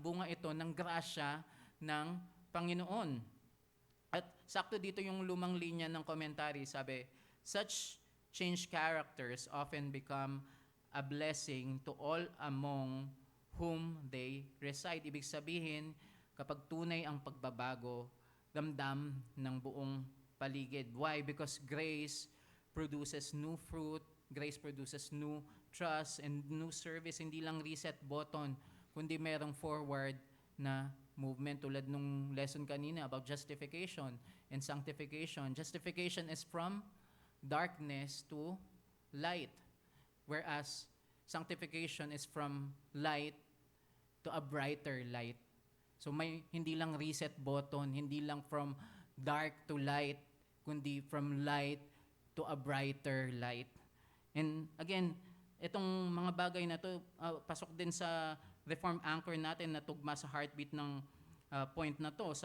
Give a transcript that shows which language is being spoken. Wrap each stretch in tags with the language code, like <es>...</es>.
<tl>Bunga ito ng grasya ng Panginoon. At sakto dito yung lumang linya ng commentary, sabi,</tl> <en>such changed characters often become a blessing to all among whom they reside.</en> <tl>Ibig sabihin, kapag tunay ang pagbabago, damdam ng buong paligid.</tl> <en>Why? Because grace produces new fruit, grace produces new trust and new service.</en> <tl>Hindi lang reset button, kundi merong forward na movement tulad nung lesson kanina about justification and sanctification.</tl> <en>Justification is from darkness to light, whereas sanctification is from light to a brighter light.</en> <tl>So may hindi lang reset button, hindi lang</tl> <en>from dark to light,</en> <tl>kundi</tl> <en>from light to a brighter light.</en> <tl>And again, itong mga bagay na to pasok din sa reform anchor natin na tugma sa heartbeat ng point na to.</tl>